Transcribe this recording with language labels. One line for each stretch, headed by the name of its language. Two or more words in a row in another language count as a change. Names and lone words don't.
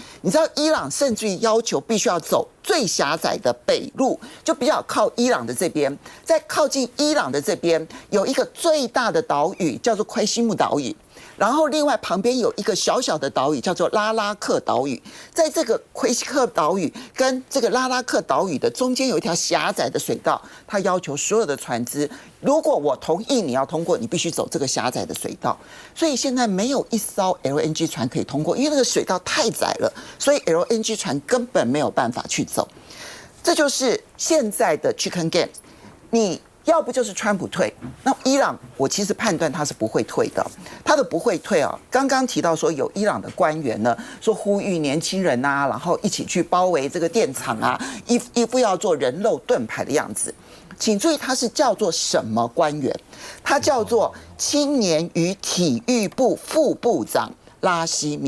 Chinese: 你知道伊朗甚至於要求必須要走最狹窄的北路，就比較靠伊朗的這邊，在靠近伊朗的這邊有一個最大的島嶼叫做奎西姆島嶼。然後，另外旁邊有一個小小的島嶼，叫做拉拉克島嶼。在這個奎西克島嶼跟這個拉拉克島嶼的中間有一條狹窄的水道，它要求所有的船只，如果我同意你要通過，你必須走這個狹窄的水道。所以現在沒有一艘 LNG 船可以通過，因為那個水道太窄了，所以 LNG 船根本沒有辦法去走。這就是現在的
English: Chicken Game。
Chinese: 你要不就是川普退，那伊朗我其實判斷他是不會退的，他的不會退啊。剛剛提到說有伊朗的官員呢，說呼籲年輕人啊，然後一起去包圍這個電廠啊，一副要做人肉盾牌的樣子。請注意，他是叫做什麼官員？他叫做青年與體育部副部長拉希米。